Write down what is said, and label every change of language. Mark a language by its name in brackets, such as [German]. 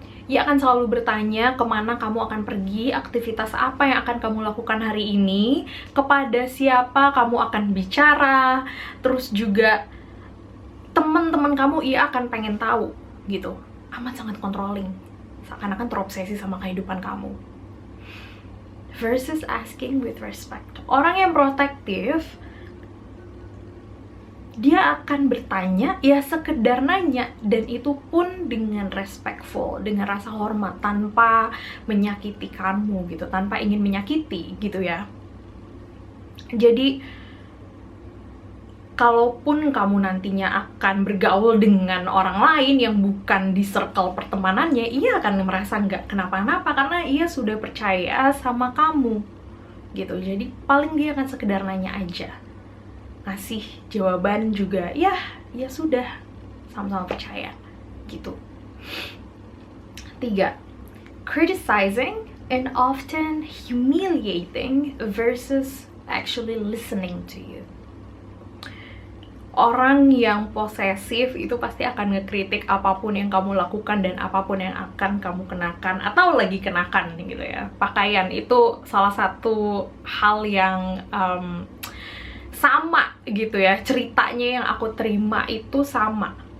[Indonesian] Ia akan selalu bertanya kemana kamu akan pergi, aktivitas apa yang akan kamu lakukan hari ini, kepada siapa kamu akan bicara, terus juga teman-teman kamu ia akan pengen tahu gitu. Amat sangat controlling, seakan-akan terobsesi sama kehidupan kamu. [English] Versus asking with respect. [Indonesian] Orang yang protektif, dia akan bertanya, ya sekedar nanya, dan itu pun dengan respectful, dengan rasa hormat, tanpa menyakiti kamu gitu, tanpa ingin menyakiti gitu ya. Jadi kalaupun kamu nantinya akan bergaul dengan orang lain yang bukan di circle pertemanannya, ia akan merasa nggak kenapa-napa karena ia sudah percaya sama kamu gitu. Jadi paling dia akan sekedar nanya aja, ngasih jawaban juga ya sudah, sama-sama percaya gitu. 3. [English] Criticizing and often humiliating versus actually listening to you. [Indonesian] Orang yang posesif itu pasti akan ngekritik apapun yang kamu lakukan dan apapun yang akan kamu kenakan atau lagi kenakan gitu ya. Pakaian itu salah satu hal yang sama gitu ya, ceritanya yang aku terima itu sama.